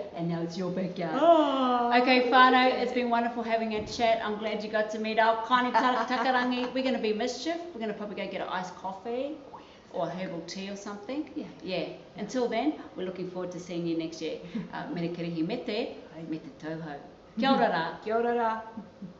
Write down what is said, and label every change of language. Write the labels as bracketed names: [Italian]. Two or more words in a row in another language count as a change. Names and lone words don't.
[English] and now it's your backyard. Oh. Okay, whānau, it's been wonderful having a chat. I'm glad you got to meet our Connie Takarangi. We're going to be mischief. We're going to probably go get an iced coffee or a herbal tea or something. Yeah. Yeah. Until then, we're looking forward to seeing you next year. [Māori] Mene kirihi me te tauhou. Kia ora rā. Kia ora rā.